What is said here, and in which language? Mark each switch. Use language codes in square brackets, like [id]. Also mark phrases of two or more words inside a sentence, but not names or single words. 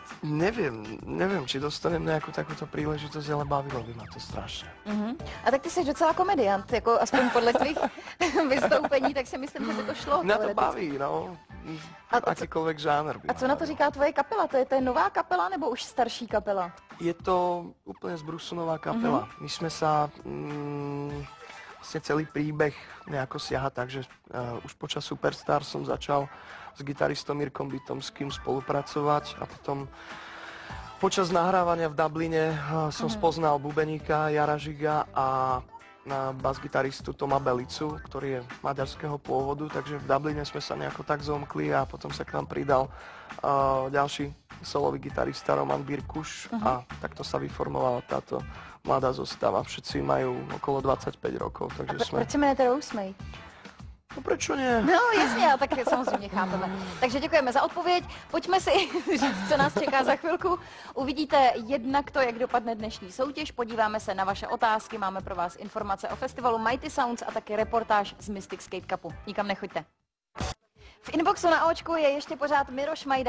[cs] Nevím, či dostanem nějakou takovou příležitost, ale bavilo by ma to strašně. A tak ty jsi docela komediant, jako aspoň podle tvých vystoupení, tak si myslím, že by to šlo. Mě to baví, no. Akýkoliv žánr. A co na to říká tvoje kapela? To je nová kapela nebo už starší kapela? Je to úplně zbrusunová kapela. My jsme sa... [sk] Vlastne celý príbeh nejako siaha tak, že už počas Superstar som začal s gitaristom Mirkom Bytomským spolupracovať a potom počas nahrávania v Dubline som spoznal bubeníka Jara Žiga a basgitaristu Toma Belicu, ktorý je maďarského pôvodu, takže v Dubline sme sa nejako tak zomkli a potom sa k nám pridal ďalší solový gitarista Roman Birkuš a takto sa vyformovala táto mladá zostava. Všetci majú okolo 25 rokov, takže [cs] proč se jmenujete Rosemate? [sk] No prečo nie? [cs] No jasně, a tak samozřejmě chápeme. Takže děkujeme za odpověď. Pojďme si říct, co nás čeká za chvilku. Uvidíte jednak to, jak dopadne dnešní soutěž, podíváme se na vaše otázky, máme pro vás informace o festivalu Mighty Sounds a taky reportáž z Mystic Skate Cupu. Nikam nechoďte. V inboxu na očku je ještě pořád Miroš Majda.